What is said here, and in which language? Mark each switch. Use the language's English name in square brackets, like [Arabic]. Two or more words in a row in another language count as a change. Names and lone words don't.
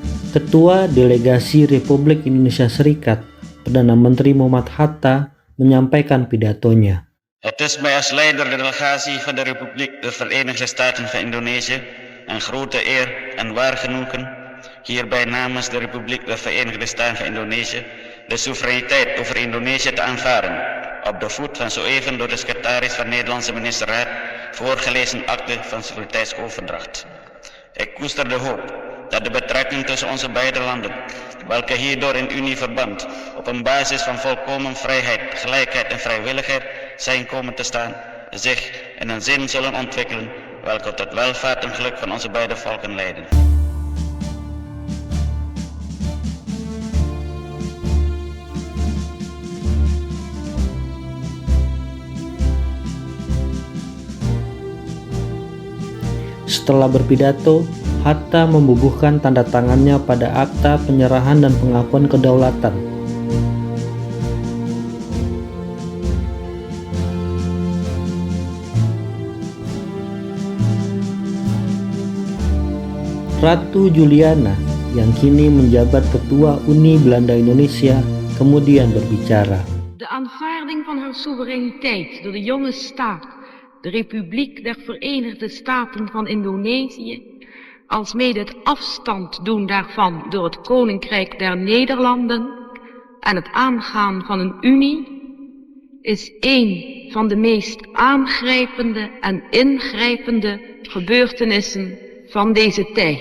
[Indonesian] Ketua Delegasi Republik Indonesia Serikat, Perdana Menteri Muhammad Hatta, menyampaikan pidatonya. [Dutch] Het is mij als leider de delegatie van de Republiek der Verenigde Staten van Indonesië een grote eer en waar genoegen hierbij namens de Republiek der Verenigde Staten van Indonesië de soevereiniteit over Indonesië te aanvaarden op de voet van zo even door de secretaris van de Nederlandse ministerraad voorgelezen akte van soevereiniteitsoverdracht. Ik koester de hoop dat de betrekking tussen onze beide landen, welke hierdoor in unieverband op een basis van volkomen vrijheid, gelijkheid en vrijwilligheid zijn komen te staan, zich in een zin zullen ontwikkelen welke tot welvaart en geluk van onze beide volken leiden. [Indonesian] Setelah berpidato, Hatta membubuhkan tanda tangannya pada akta penyerahan dan pengakuan kedaulatan. Ratu Juliana, yang kini menjabat Ketua Unie Belanda Indonesia, kemudian berbicara. [Dutch] De aanvaarding van haar soevereiniteit door de jonge staat, de Republiek der Verenigde Staten van Indonesië, alsmede het afstand doen daarvan door het Koninkrijk der Nederlanden en het aangaan van een unie, is een van de meest aangrijpende en ingrijpende gebeurtenissen van deze tijd.